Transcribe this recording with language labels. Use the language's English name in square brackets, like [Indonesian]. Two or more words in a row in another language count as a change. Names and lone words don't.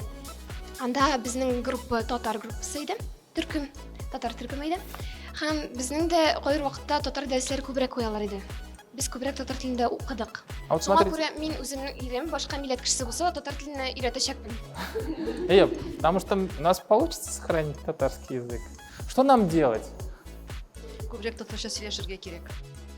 [Tatar] Анда безнең группа татар группасы иде. Татар төркеме иде. Һәм безнең дә кайбер вакытта татар дәресләре күбрәк куялар иде. Без күбрәк татар телендә укыдык. Шуңа күрә мин үземнең ирем башка милләт кешесе булса, татар теленә өйрәтәчәкмен. [Russian] Потому что у нас получится сохранить татарский язык. Что нам делать? [Tatar] Күбрәк татарча сөйләшергә кирәк.